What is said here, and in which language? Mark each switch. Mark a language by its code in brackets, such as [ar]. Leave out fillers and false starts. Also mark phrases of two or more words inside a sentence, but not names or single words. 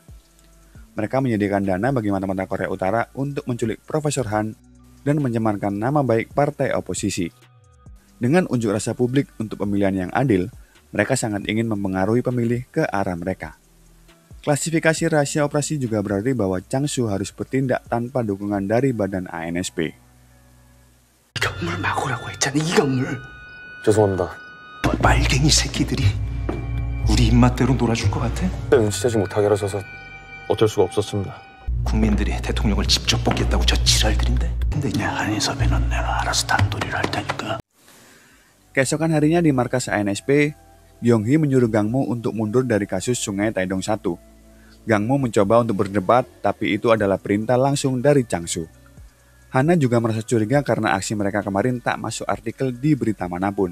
[id] Mereka menyediakan dana bagi mata-mata Korea Utara untuk menculik Profesor Han dan mencemarkan nama baik partai oposisi. Dengan unjuk rasa publik untuk pemilihan yang adil, mereka sangat ingin mempengaruhi pemilih ke arah mereka. Klasifikasi rahasia operasi juga berarti bahwa Changsu harus bertindak tanpa dukungan dari badan ANSP. [ko] 이강물 막으라고 했잖아. 이강물. 죄송합니다. 빨갱이 새끼들이 우리 입맛대로 놀아줄 것 같아? 눈치채지 못하게 하셔서 어쩔 수가 없었습니다. 국민들이 대통령을 직접 뽑겠다고 저 지랄들인데. 근데 내 한인섭이는 내가 알아서 단도리를 할 테니까. [id] Keesokan harinya di markas ANSP, Gyeonghee menyuruh Gangmu untuk mundur dari kasus Sungai Taedong 1. Gangmu mencoba untuk berdebat, tapi itu adalah perintah langsung dari Changsu. Hana juga merasa curiga karena aksi mereka kemarin tak masuk artikel di berita manapun.